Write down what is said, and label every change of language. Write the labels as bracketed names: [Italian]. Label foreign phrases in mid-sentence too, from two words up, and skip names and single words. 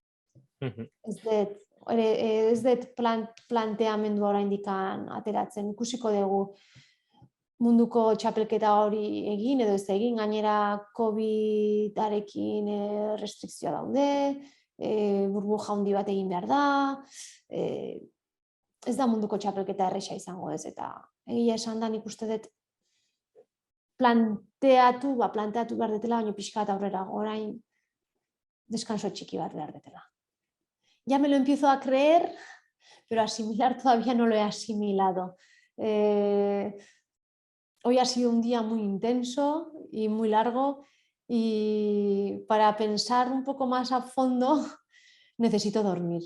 [Basque] Ez dut planteamendua oraindik ateratzen, ikusiko dugu munduko txapelketa hori egin edo ez egin, gainera COVID-arekin restrikzioa daude, burbuja handi bat egin behar da, ez da munduko txapelketa erresa izango ez, eta egia esan da nik uste dut planteatu behar detela, baina pixka bat aurrera, orain deskanso txiki bat behar detela. [Spanish] Ya me lo empiezo a creer, pero asimilar todavía no lo he asimilado. Hoy ha sido un día muy intenso y muy largo y para pensar un poco más a fondo necesito dormir.